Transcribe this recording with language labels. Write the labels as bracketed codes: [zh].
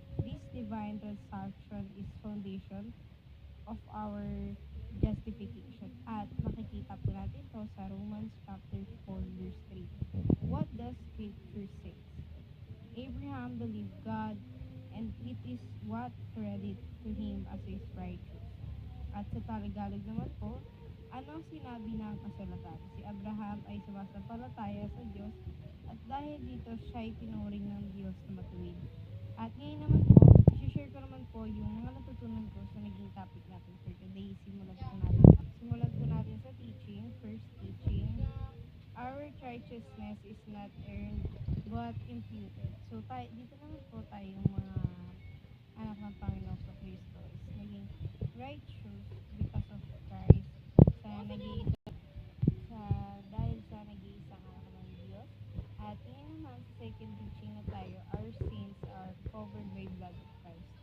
[en] This divine transaction is foundation of our justification. [tl] At makikita po natin to sa Romans chapter 4 verse 3. [en] What does scripture say? Abraham believed God, and it is what credit to him as his righteous. [tl] At sa Tagalog naman po, ano ang sinabi ng kasulatan? Si Abraham ay sumasampalataya sa Diyos, at dahil dito siya ay tinuring ng Diyos na matuwid. At ngayon naman po, i-share ko naman po yung mga natutunan ko sa naging topic natin [en] for today. [tl] Simulan po natin sa teaching. [en] First teaching, our righteousness is not earned but imputed. [tl] So, dito naman po tayong mga anak ng Panginoon sa Kristo is naging righteous [en] because of Christ [tl] sa naging sa dahil sa nag-iisang anak ng Diyos. At ngayon naman sa second teaching na tayo, [en] our sins are covered by blood of Christ.